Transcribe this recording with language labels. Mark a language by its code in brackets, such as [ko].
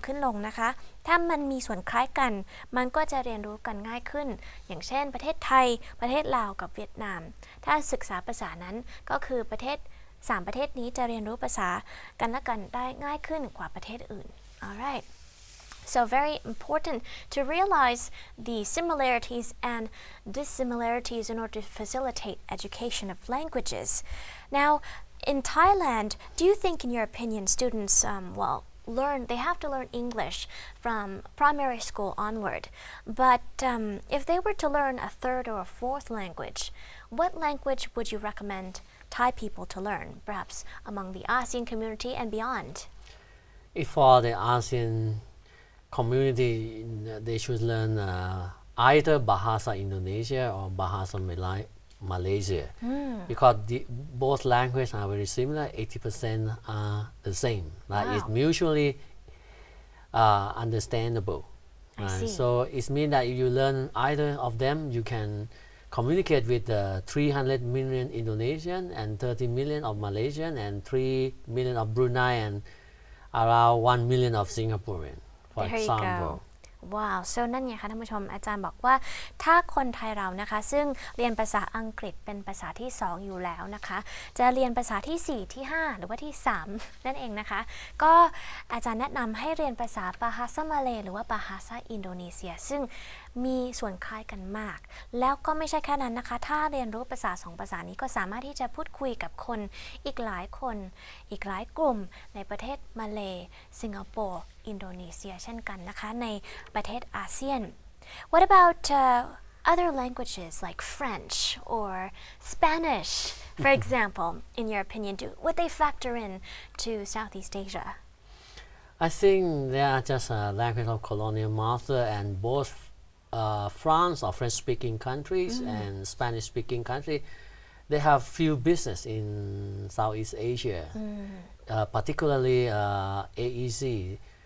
[th] ลงนะคะถ้ามันมีส่วนคล้ายกันมันก็จะเรียนรู้กันง่ายขึ้นอย่างเช่นประเทศไทยประเทศลาวกับเวียดนามถ้าศึกษาภาษานั้นก็คือประเทศ3ประเทศนี้จะเรียนรู้ภาษากันและกันได้ง่ายขึ้นกว่าประเทศอื่น [en] alright So very important to realize the similarities and dissimilarities in order to facilitate education of languages. Now, in Thailand, do you think, in your opinion, students, they have to learn English from primary school onward. But if they were to learn a third or a fourth language, what language would you recommend Thai people to learn, perhaps among the ASEAN community and beyond? If for the ASEAN community, they should learn either Bahasa Indonesia or Bahasa Malaysia, because both languages are very similar. 80% are the same. Like it's mutually understandable. I see. So it means that if you learn either of them, you can communicate with 300 million Indonesian and 30 million of Malaysian and 3 million of Brunei and around 1 million of Singaporean, for There example. You go. [th] ว้าว so นั่นไงคะท่านผู้ชมอาจารย์บอกว่าถ้าคนไทยเรานะคะซึ่งเรียนภาษาอังกฤษเป็นภาษาที่2อยู่แล้วนะคะจะเรียนภาษาที่4ที่5หรือว่าที่3นั่นเองนะคะก็อาจารย์แนะนำให้เรียนภาษาบาฮาซามาเลหรือว่าบาฮาซาอินโดนีเซียซึ่ง มีส่วนคล้ายกันมากแล้วก็ไม่ใช่แค่นั้นนะคะถ้าเรียนรู้ภาษา2ภาษานี้ก็สามารถที่จะพูดคุยกับคนอีกหลายคนอีกหลายกลุ่มในประเทศมาเลสิงคโปร์อินโดนีเซียเช่นกันนะคะในประเทศอาเซียน [en] What about other languages like French or Spanish for example in your opinion would they factor in to Southeast Asia? I think they are just a language of colonial master, and both France or French-speaking countries and Spanish-speaking countries, they have few business in Southeast Asia, particularly AEC.